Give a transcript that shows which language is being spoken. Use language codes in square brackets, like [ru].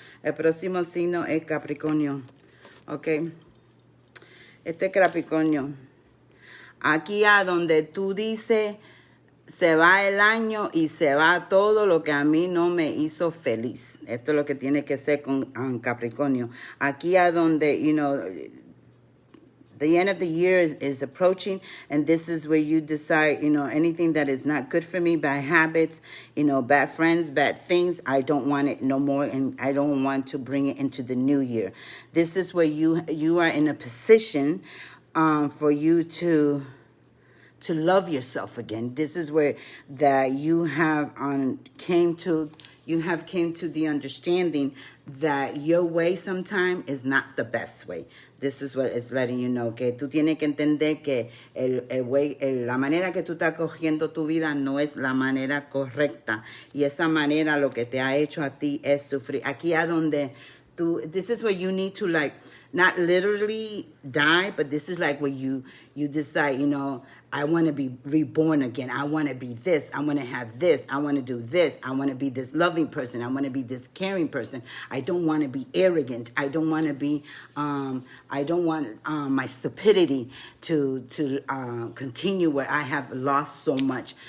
[es] El próximo signo es Capricornio. Ok. Este es Capricornio. Aquí a donde tú dices... Se va el año y se va todo lo que a mí no me hizo feliz. Esto es lo que tiene que ser con Capricornio. Aquí a donde, [en] the end of the year is approaching, and this is where you decide, anything that is not good for me, bad habits, bad friends, bad things, I don't want it no more, and I don't want to bring it into the new year. This is where you are in a position for you to love yourself again. This is where that you have came to the understanding that your way sometimes is not the best way. This is what it's letting you know, [es] que tú tienes que entender que la manera que tú estás cogiendo tu vida no es la manera correcta. Y esa manera lo que te ha hecho a ti es sufrir. Aquí a donde [en] this is where you need to not literally die, but this is like where you decide, I want to be reborn again. I want to be this. I want to have this. I want to do this. I want to be this loving person. I want to be this caring person. I don't want to be arrogant. I don't want to be, I don't want my stupidity to continue where I have lost so much.